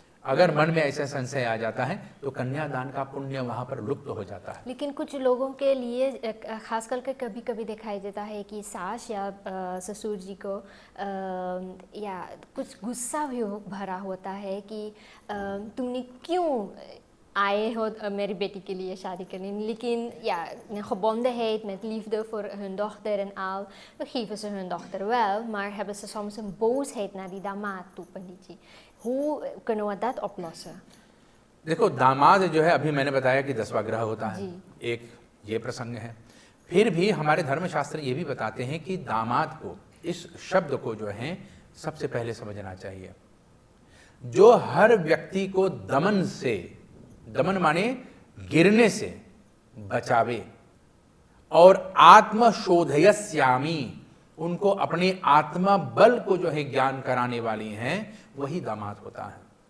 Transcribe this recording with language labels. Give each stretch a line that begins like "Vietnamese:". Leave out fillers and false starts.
Hindi: अगर मन में ऐसा संशय आ जाता है तो कन्यादान का पुण्य वहाँ पर लुप्त हो जाता है। लेकिन कुछ लोगों के लिए खास करके कभी कभी दिखाई देता है कि सास या ससुर जी को या कुछ गुस्सा भी भरा होता है कि तुमने क्यों आए हो मेरी beटी के लिए शादी करने.
Dutch: Lekin ja, een gebondenheid met liefde voor hun dochter en al, dan geven ze hun dochter wel, maar hebben ze soms een boosheid naar die daमाद toe, पंडित जी. Hoe kunnen we dat oplossen?
Hindi: देखो दामाद जो है अभी मैंने बताया कि 10वां ग्रह होता है, एक ये प्रसंग है. फिर भी हमारे धर्मशास्त्र ये भी बताते हैं कि दामाद को, इस शब्द को जो है सबसे पहले समझना चाहिए. जो हर व्यक्ति को दमन से, दमन माने गिरने से बचावे और आत्मशोधयस्यामी, उनको अपने आत्मा बल को जो है ज्ञान कराने वाली हैं, वही दामाद होता है.